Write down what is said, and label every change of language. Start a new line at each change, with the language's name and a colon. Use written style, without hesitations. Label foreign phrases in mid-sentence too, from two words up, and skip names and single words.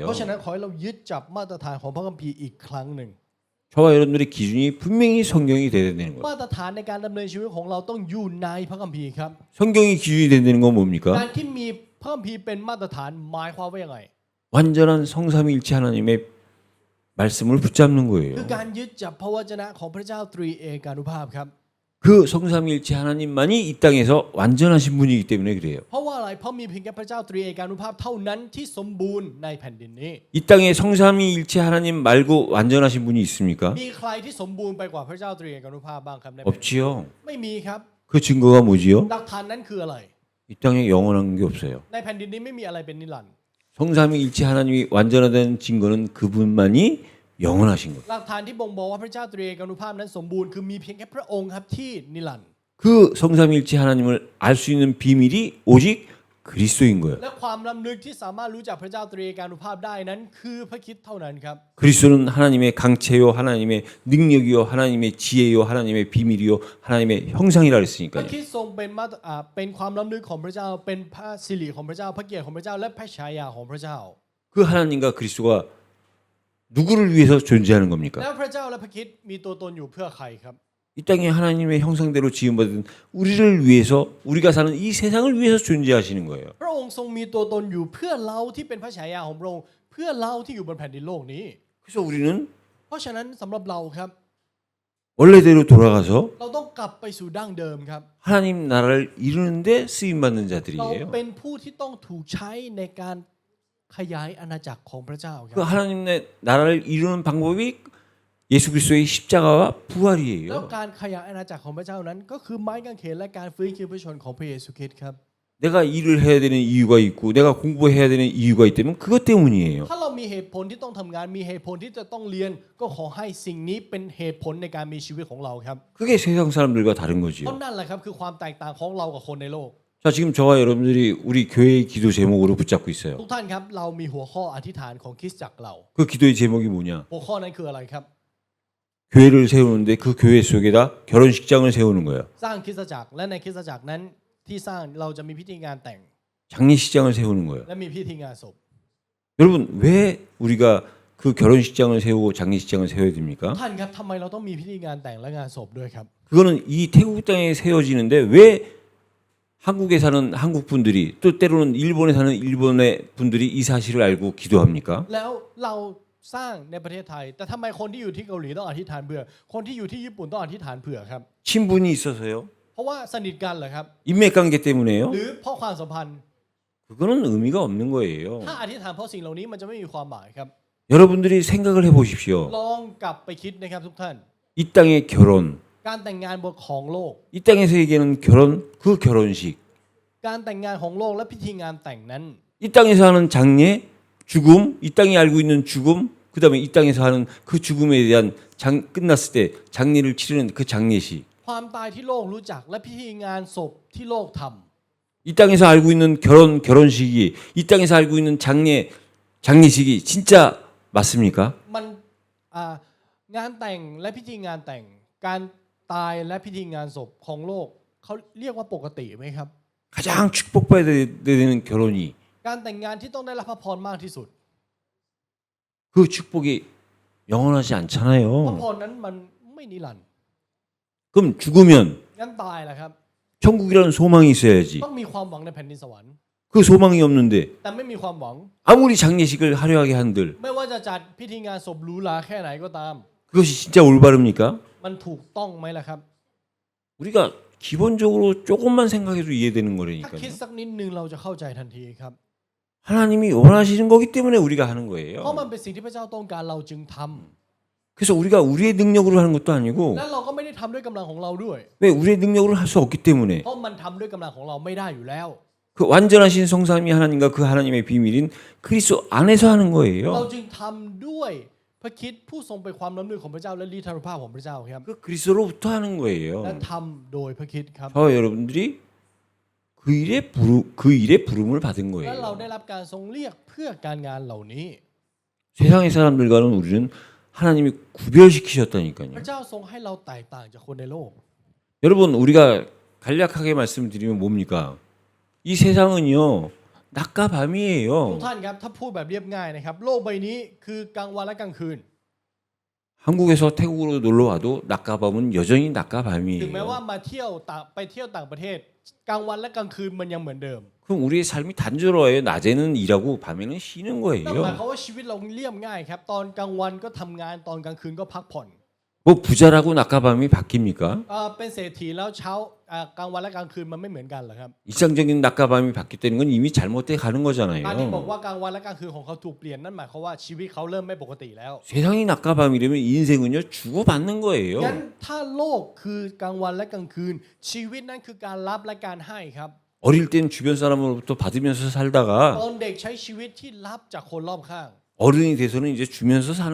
Thai: เพราะฉะนั้นขอให้เรายึดจับมาตรฐานของพระคัมภีร์อีกครั้งหนึ่ง
Korean: 저와 여러분들의 기준이 분명히 성경이 돼야 되는 거예요.
Thai: มาตรฐานในการดำเนินชีวิตของเราต้องอยู่ในพระคัมภีร์ครับ
Korean: 성경이 기준이 되는 건
Thai: การ
Korean: 뭡니까?
Thai: ที่มีพระคัมภีร์เป็นมาตรฐานหมายความว่ายังไง
Korean: 완전한 성삼위일체 하나님의 말씀을 붙잡는
Thai: คือ
Korean: 거예요.
Thai: การยึดจับพระวจนะของพระเจ้าตรีเอกานุภาพครับ
Korean: 그 성삼위일체 하나님만이 이 땅에서 완전하신 분이기 때문에 그래요.
Thai: เพราะว่าอะไรเพราะมีเพียงแค่พระเจ้าตรีเอกานุภาพเท่านั้นที่สมบูรณ์ในแผ่นดินนี้
Korean: 이 땅에 성삼위일체 하나님 말고 완전하신 분이 있습니까?
Thai: มีใครที่สมบูรณ์ไปกว่าพระเจ้าตรีเอกานุภาพบ้างครับในแผ่นดิน
Korean: 없지요.
Thai: ไม่มีครับ
Korean: 그 증거가 뭐지요?
Thai: หลักฐานนั้นคืออะไร
Korean: 이 땅에 영원한 게 없어요.
Thai: ในแผ่นดินนี้ไม่มีอะไรเป็นนิรันดร์
Korean: 성삼위일체 하나님이 완전하다는 증거는 그분만이 영원하신 거예요.
Thai: หลักฐานที่บ่งบอกว่าพระเจ้าตรีเอกานุภาพนั้นสมบูรณ์คือมีเพียงแค่พระองค์ครับที่นิรันดร์
Korean: 그 성삼일체 하나님을 알 수 있는 비밀이 오직 그리스도인 거예요.
Thai: และความล้ำลึกที่สามารถรู้จักพระเจ้าตรีเอกานุภาพได้นั้นคือพระคริสต์เท่านั้นครับ
Korean: 그리스도는 하나님의 강체요, 하나님의 능력이요, 하나님의 지혜요, 하나님의 비밀이요, 하나님의 형상이라
Thai: พระ
Korean: 그랬으니까요.
Thai: คริสต์ทรงเป็นความล้ำลึกของพระเจ้าเป็นพระสิริของพระเจ้าพระเกียรติของพระเจ้าและพระฉายาของพระเจ้า
Korean: 그 하나님과 그리스도가 누구를 위해서 존재하는 겁니까?
Thai: แล้วพระเจ้าและพระคริสต์มีตัวตนอยู่เพื่อใครครับ
Korean: 이 땅에 하나님의 형상대로 지음받은 우리를 위해서 우리가 사는 이 세상을 위해서 존재하시는 거예요.
Thai: พระองค์ทรงมีตัวตนอยู่เพื่อเราที่เป็นพระฉายาของพระองค์เพื่อเราที่อยู่บนแผ่นดินโลกนี้
Korean: 그래서 우리는
Thai: เพราะฉะนั้นสำหรับเราครับ
Korean: 원래대로 돌아가서
Thai: เราต้องกลับไปสู่ดั้งเดิมครับ
Korean: 하나님 나라를 이루는데 쓰임 받는
Thai: เรา
Korean: 자들이에요.
Thai: เป็นผู้ที่ต้องถูกใช้ในการขยายอาณาจักรของพระเจ้าค
Korean: 그
Thai: รับ
Korean: 하나님의 나라를 이루는 방법이 예수 그리스도의 십자가와
Thai: แล้ว
Korean: 부활이에요.
Thai: การขยายอาณาจักรของพระเจ้านั้นก็คือไม้กางเขนและการฟื้นคืนพระชนของพระเยซูคริสต์ครับ
Korean: 내가 일을 해야 되는 이유가 있고 내가 공부해야 되는 이유가 있다면 그것 때문이에요.
Thai: ถ้าเรามีเหตุผลที่ต้องทำงานมีเหตุผลที่จะต้องเรียนก็ขอให้สิ่งนี้เป็นเหตุผลในการมีชีวิตของเราครับ
Korean: 그게 세상 사람들과 다른
Thai: เพราะ
Korean: 거지요.
Thai: นั่นแหละครับคือความแตกต่างของเรากับคนในโลก
Korean: 자, 지금 저와 여러분들이 우리 교회의 기도 제목으로 붙잡고 있어요.
Thai: ทุกท่านครับเรามีหัวข้ออธิษฐานของคริสตจักรเรา
Korean: 그 기도의 제목이 뭐냐?
Thai: หัวข้อนั้นคืออะไรครับ
Korean: 교회를 세우는데 그 교회 속에다 결혼식장을 세우는 거예요.
Thai: สร้างคริสตจักรและในคริสตจักรนั้นที่สร้างเราจะมีพิธีงานแต่ง
Korean: 장례식장을 세우는 거예요.
Thai: และมีพิธีงานศพ
Korean: 여러분, 왜 우리가 그 결혼식장을 세우고 장례식장을 세워야 됩니까?
Thai: ท่านครับทำไมเราต้องมีพิธีงานแต่งและงานศพด้วยครับ
Korean: 그거는 이 태국 땅에 세워지는데 왜 한국에 사는 한국 분들이 또 때로는 일본에 사는 일본의 분들이 이 사실을 알고 기도합니까?
Thai: แล้วเราสร้างในประเทศไทย แต่ทำไมคนที่อยู่ที่เกาหลีต้องอธิษฐานเผื่อคนที่อยู่ที่ญี่ปุ่นต้องอธิษฐานเผื่อครับ
Korean: 친분이 있어서요?
Thai: เพราะว่าสนิทกันเหรอครับ
Korean: 인맥관계 때문에요?
Thai: หรือเพราะความสัมพันธ์
Korean: 그거는 의미가 없는 거예요.
Thai: ถ้าอธิษฐานเพราะสิ่งเหล่านี้มันจะไม่มีความหมายครับ
Korean: 여러분들이 생각을 해보십시오.
Thai: ลองกลับไปคิดนะครับทุกท่าน
Korean: 이 땅의 결혼,
Thai: การแต่งงานบนของโลก
Korean: 이 땅에서 얘기하는 결혼, 그 결혼식,
Thai: การแต่งงานของโลกและพิธีงานแต่งนั้น
Korean: 이 땅에서 하는 장례, 죽음, 이 땅이 알고 있는 죽음, 그 다음에 이 땅에서 하는 그 죽음에 대한 끝났을 때 장례를 치르는 그 장례식,
Thai: ความตายที่โลกรู้จักและพิธีงานศพที่โลกทำ
Korean: 이 땅에서 알고 있는 결혼식이, 이 땅에서 알고 있는 장례식이 진짜 맞습니까?
Thai: มันงานแต่งและพิธีงานแต่ง การตายและพิธีงานศพของโลกเขาเรียกว่าปกติไหมครับ
Korean: 가장 축복받아야 되는 결혼이
Thai: การแต่งงานที่ต้องได้รับพระพรมากที่สุด
Korean: 그 축복이 영원하지
Thai: พระ
Korean: 않잖아요.
Thai: พรนั้นมันไม่นิรันดร์
Korean: 그럼 죽으면
Thai: งั้นตายแหละครับ
Korean: 천국이라는 소망이 있어야지.
Thai: ต้องมีความหวังในแผ่นดินสวรรค์
Korean: 그 소망이 없는데
Thai: แต่ไม่มีความหวัง
Korean: 아무리 장례식을 화려하게 한들
Thai: ไม่ว่าจะจัดพิธีงานศพหรูหราแค่ไหนก็ตาม
Korean: 그것이 진짜 올바릅니까?
Thai: มันถูกต้องไหมล่ะครับ
Korean: 우리가 기본적으로 조금만 생각해도 이해되는
Thai: ถ้า
Korean: 거라니까요.
Thai: คิดสักนิดนึงเราจะเข้าใจทันทีครับ
Korean: 하나님이 원하시는 거기 때문에 우리가 하는
Thai: เพราะมัน
Korean: 거예요.
Thai: เป็นสิ่งที่พระเจ้าต้องการเราจึงทำ
Korean: 그래서 우리가 우리의 능력으로 하는 것도 아니고
Thai: และเราก็ไม่ได้ทำด้วยกำลังของเราด้วย
Korean: 왜 우리의 능력으로 할 수 없기 때문에
Thai: เพราะมันทำด้วยกำลังของเราไม่ได้อยู่แล้ว
Korean: 그 완전하신 성삼위 하나님과 그 하나님의 비밀인 그리스도 안에서 하는
Thai: เรา
Korean: 거예요.
Thai: จึงทำด้วยพระคริสต์ผู้ทรงเป็นความล้ำลึกของพระเจ้าและฤทธานุภาพของพระเจ้าครับ
Korean: 그 그리스도로부터 하는
Thai: และ
Korean: 거예요.
Thai: ทำโดยพระคริสต์ครับ
Korean: 저와 여러분들이 그 일에 부름을 받은
Thai: และเรา
Korean: 거예요.
Thai: ได้รับการทรงเรียกเพื่อการงานเหล่านี้
Korean: 세상의 사람들과는 우리는 하나님이
Thai: พ
Korean: 구별시키셨다니까요.
Thai: ระเจ้าทรงให้เราแตกต่างจากคนในโลก
Korean: 여러분 우리가 간략하게 말씀드리면 뭡니까? 이 세상은요 낮과
Thai: ทุก
Korean: 밤이에요.
Thai: ท่านครับถ้าพูดแบบเรียบง่ายนะครับโลกใบนี้คือกลางวันและกลางคืน
Korean: 한국에서 태국으로 놀러 와도 낮과 밤은 여전히 낮과
Thai: ถึงแม้ว่า
Korean: 밤이에요.
Thai: มาเที่ยวไปเที่ยวต่างประเทศ กลางวันและกลางคืนมันยังเหมือนเดิม
Korean: 그럼 우리의 삶이 단조로워요. 낮에는 일하고 밤에는 쉬는
Thai: นั่นหมายความ
Korean: 거예요.
Thai: ว่าชีวิตเราเรียบง่ายครับตอนกลางวันก็ทำงานตอนกลางคืนก็พักผ่อน
Korean: 뭐 부자라고 낮과 밤이 바뀝니까?
Thai: เป็นเศรษฐีแล้วเช้ากลางวันและกลางคืนมันไม่เหมือนกันเหรอครับ
Korean: 일상적인 낮과 밤이 바뀌었다는 건 이미 잘못돼 가는
Thai: การที่บอก
Korean: 거잖아요.
Thai: ว่ากลางวันและกลางคืนของเขาถูกเปลี่ยนนั่นหมายความว่าชีวิตเขาเริ่มไม่ปกติแล้ว
Korean: 세상이 낮과 밤이라면 인생은요 주고받는 거예요.
Thai: งั้นถ้าโลกคือกลางวันและกลางคืน ชีวิตนั้นคือการรับและการให้ครับ
Korean: 어릴 땐 주변 사람으로부터 받으면서 살다가
Thai: ตอนเด็กใช้ชีวิตที่รับจากคนรอบข้าง
Korean: 어른이 돼서는 이제 주면서 사는